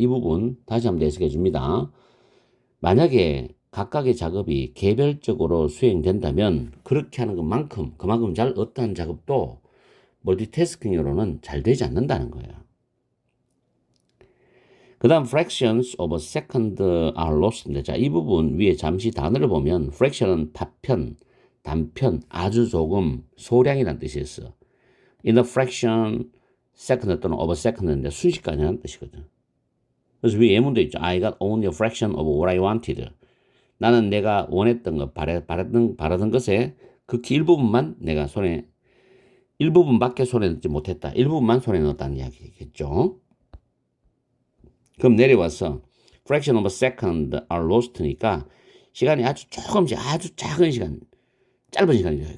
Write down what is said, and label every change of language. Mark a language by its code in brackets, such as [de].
[ko] 이 부분 다시 한번 해석해 줍니다. 만약에 각각의 작업이 개별적으로 수행된다면 그렇게 하는 것만큼 그만큼 잘 어떠한 작업도 멀티태스킹으로는 잘 되지 않는다는 거예요. 그 다음 [en] fractions of a second are lost [ko] 인데 자, 이 부분 위에 잠시 단어를 보면 fraction은 파편, 단편, 아주 조금, 소량이라는 뜻이었어. [en] in a fraction second [ko] 또는 [en] of a second인데 [ko] 순식간이라는 뜻이거든. 그래서 위에 예문도 있죠. [en] I got only a fraction of what I wanted. [ko] 나는 내가 원했던 것, 바라던 것에 극히 일부분만 내가 일부분밖에 손에 넣지 못했다. 일부분만 손에 넣었다는 이야기겠죠. 그럼 내려와서 [en] fraction of a second are lost [ko] 니까 시간이 아주 조금씩 아주 작은 시간, 짧은 시간이죠.